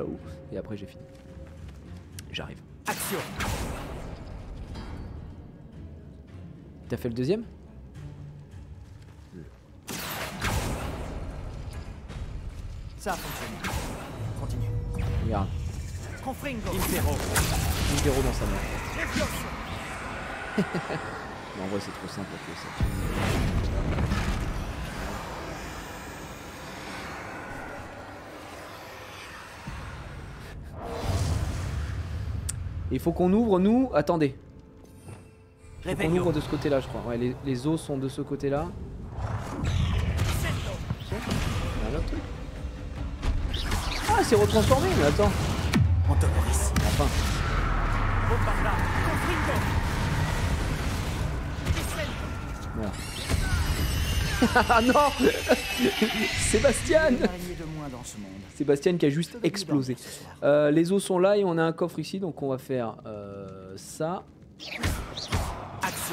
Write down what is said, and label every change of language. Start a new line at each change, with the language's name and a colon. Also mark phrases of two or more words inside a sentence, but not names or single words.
French: Et après j'ai fini. J'arrive. Action. T'as fait le deuxième? Ça a fonctionné. Continue. Regarde. Confringo. Impero. Impero dans sa main. Leviosa. Mais en vrai c'est trop simple pour ça. Il faut qu'on ouvre nous. Attendez. Il faut qu'on ouvre de ce côté là je crois. Ouais, les os sont de ce côté là. Un autre truc. Ah c'est retransformé mais attends. Antonoris. Enfin. Bombarda. Confringo. Voilà. Ah non. Sébastien. Une araignée de moins dans ce monde. Sébastien qui a juste explosé. Les os sont là et on a un coffre ici donc on va faire ça. Action.